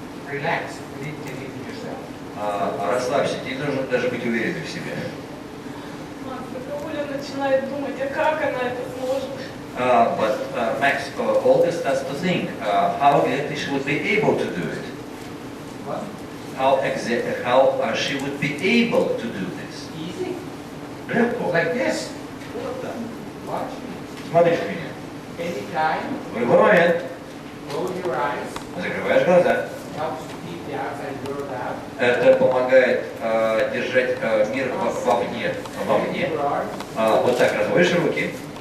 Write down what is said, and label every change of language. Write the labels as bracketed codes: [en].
[en] Relax, believe in yourself. [ru] Расслабься, тебе не нужно даже быть уверенным в себе. Оля начинает думать, а как она это сможет? [en] But Max, Olga starts to think how exactly she would be able to do it. What? How she would be able to do this. Easy. [ru] Легко. [en] Like this. Watch. [ru] Смотришь меня. [en] Anytime, [ru] В любой момент [en] close your eyes. [ru] закрываешь глаза. [en] Helps to keep the outside world out. [ru] Это помогает держать мир вовне. Вот так разводишь руки.